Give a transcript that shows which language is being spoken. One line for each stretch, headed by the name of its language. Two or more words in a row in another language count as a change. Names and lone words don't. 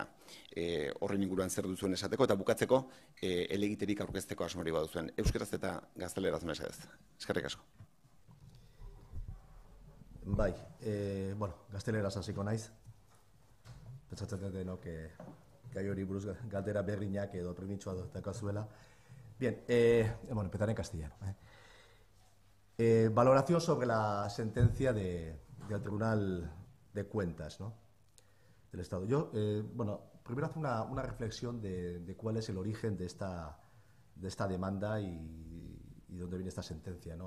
Basque: Horren inguruan zer duzuen esateko, eta bukatzeko helegiterik aurkezteko asmori baduzuen. Euskaraz eta gazteleraz mesedez. Eskerrik asko. Bai, bueno, gazteleraz hasiko naiz. Pentsatzen dut denok gai hori buruz galdera berriñak edo premintxoa daukazuela.
Spanish: Bien, bueno, empezaré en castellano. Valoración sobre la sentencia del Tribunal de Cuentas, ¿no?, del Estado. Yo, bueno, primero hacer una reflexión de cuál es el origen de esta demanda y dónde viene esta sentencia, ¿no?